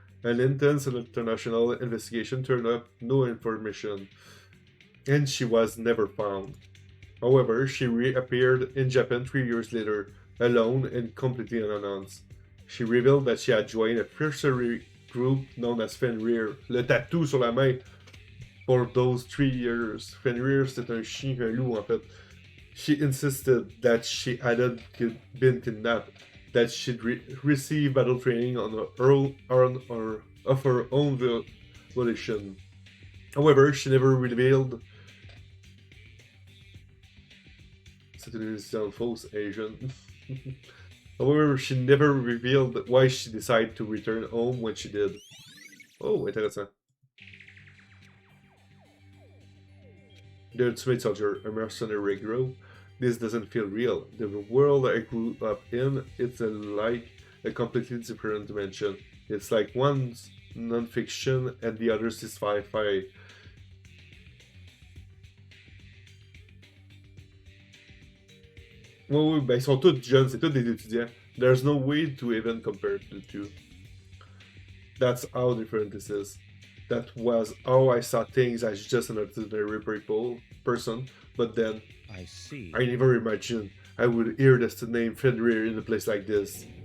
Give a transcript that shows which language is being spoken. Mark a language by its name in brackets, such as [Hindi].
[English] An intense international investigation turned up no information, and she was never found. However, she reappeared in Japan 3 years later, alone and completely unannounced. She revealed that she had joined a mercenary group known as Fenrir. [French] Le tatou sur la main [English] for those 3 years. [French] Fenrir, c'est un chien, un loup en fait. [English] She insisted that she hadn't been kidnapped, that she'd received battle training of her own volition. However, she never revealed. [French] C'est une histoire fausse, Asian. [English] However, she never revealed why she decided to return home when she did. Oh, intéressant. The ultimate soldier, a mercenary hero. This doesn't feel real. The world I grew up in, it's like a completely different dimension. It's like one's non-fiction and the other's is sci-fi. [French] Oui, ben ils sont tous jeunes, c'est tous des étudiants. [English] There's no way to even compare the two. That's how different this is. That was how I saw things as just an ordinary person, but then I see. I never imagined I would hear the name Fenrir in a place like this.